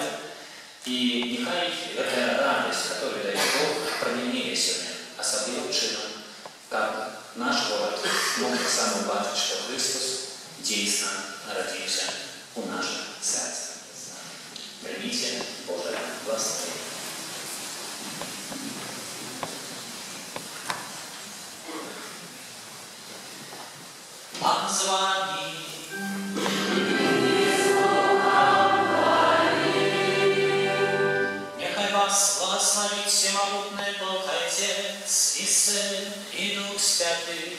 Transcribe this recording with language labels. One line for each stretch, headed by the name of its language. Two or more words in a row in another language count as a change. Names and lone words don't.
Russian: И нехай эта радость, которую дает Бог, променяет сегодня
Ukrainian: особливым чином,
Russian: как наш город мог сам убачить, что Христос действительно родился у наших сердцах. Примите Божие благословение.
Polish: Pan z wami. Niechaj was błogosławi Всемогутny Bóg Ojciec i Syn i Duch Święty.